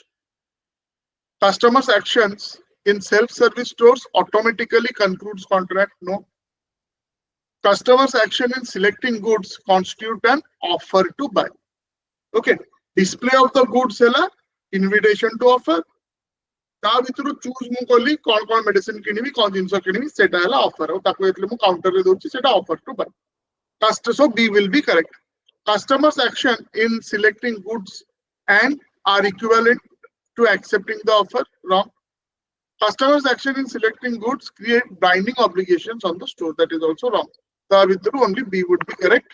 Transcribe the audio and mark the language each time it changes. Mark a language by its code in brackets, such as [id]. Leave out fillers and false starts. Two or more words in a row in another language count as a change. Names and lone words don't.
[en] Customers' actions in self-service stores automatically concludes contract. No. Customers' action in selecting goods constitute an offer to buy. Okay. Display of the goods hela invitation to offer. [or] ତା ଭିତରୁ ଚୁଜ୍ ମୁଁ କଲି କୋଉ ମେଡିସିନ୍ କିଣିବି କୋଉ ଜିନିଷ କିଣିବି ସେଟା ହେଲା ଅଫର୍ ଔର ତାକୁ ଏତଲେ ମୁଁ କାଉଣ୍ଟର ରେ ଦେଉଛି ସେଟା [en] offer to buy. So B will be correct. Customers' action in selecting goods and are equivalent to accepting the offer. Wrong. Customers' action in selecting goods create binding obligations on the store. That is also wrong. So only B would be correct.